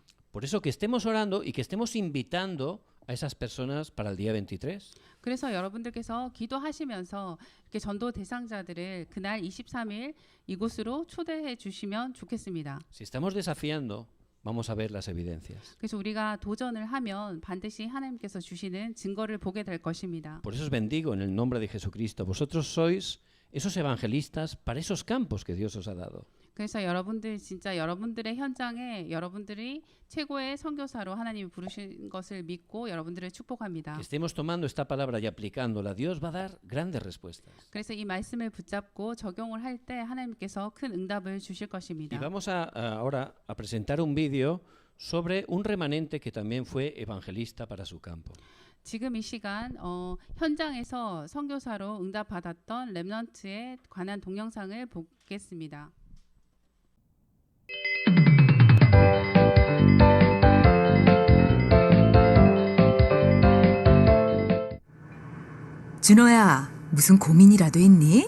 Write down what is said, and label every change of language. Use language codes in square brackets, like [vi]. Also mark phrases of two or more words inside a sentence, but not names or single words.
[es] Por eso que estemos orando y que estemos invitando a esas personas para el día 23. [ko] 그래서 여러분들께서 기도하시면서 이렇게 전도 대상자들을 그날 23일 이곳으로 초대해 주시면 좋겠습니다. [es] Si estamos desafiando, vamos a ver las evidencias. [ko] 그래서 우리가 도전을 하면 반드시 하나님께서 주시는 증거를 보게 될 것입니다. [es] Por eso os bendigo en el nombre de Jesucristo. Vosotros sois esos evangelistas para esos campos que Dios os ha dado. [ko] 그래서 여러분들 진짜 여러분들의 현장에 여러분들이 최고의 선교사로 하나님이 부르신 것을 믿고 여러분들을 축복합니다. [es] Que estemos tomando esta palabra y aplicándola, Dios va a dar grandes respuestas. [ko] 그래서 이 말씀을 붙잡고 적용을 할 때 하나님께서 큰 응답을 주실 것입니다. [es] Y vamos ahora a presentar un vídeo sobre un remanente que también fue evangelista para su campo. [ko] 지금 이 시간 현장에서 선교사로 응답받았던 렘넌트에 관한 동영상을 보겠습니다. 준호야, 무슨 고민이라도 있니?